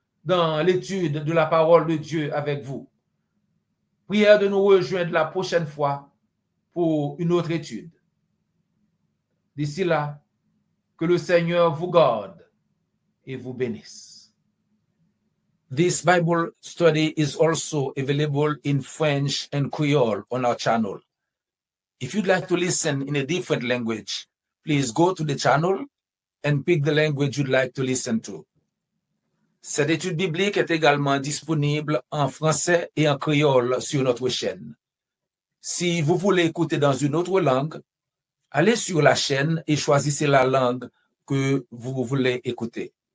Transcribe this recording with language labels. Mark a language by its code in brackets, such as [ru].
[fr] dans l'étude de la parole de Dieu avec vous. Prière de nous rejoindre la prochaine fois pour une autre étude. D'ici là, que le Seigneur vous garde et vous bénisse. [en] This Bible study is also available in French and Creole on our channel. If you'd like to listen in a different language, please go to the channel and pick the language you'd like to listen to. [fr] Cette étude biblique est également disponible en français et en créole sur notre chaîne. Si vous voulez écouter dans une autre langue, allez sur la chaîne et choisissez la langue que vous voulez écouter.